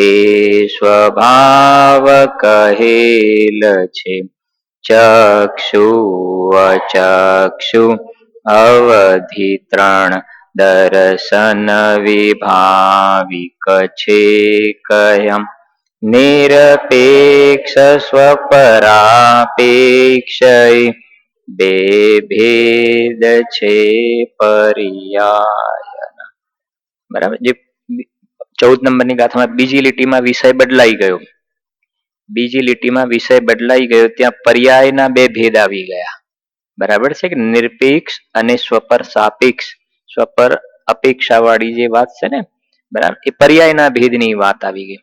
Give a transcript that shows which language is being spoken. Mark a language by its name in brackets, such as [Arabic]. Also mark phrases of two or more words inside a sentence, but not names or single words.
[Gujarati] સ્વભાવ કહેલ છે ચક્ષુ અચક્ષુ અવધિ ત્રણ દર્શન વિભાવિક છે કહ્યમ નિરપેક્ષ સ્વપરાપેક્ષ બે ભેદ છે પર્યાયન। बराबर। जे 14 નંબરની ગાથામાં બીજી લીટીમાં વિષય બદલાઈ ગયો, બીજી લીટીમાં વિષય બદલાઈ ગયો, ત્યાં પર્યાયના બે ભેદ આવી ગયા। બરાબર છે કે નિરપેક્ષ અને સ્વપર સાપેક્ષ, સ્વપર અપેક્ષા વાળી જે વાત છે ને, બરાબર, એ પર્યાયના ભેદની વાત આવી ગઈ।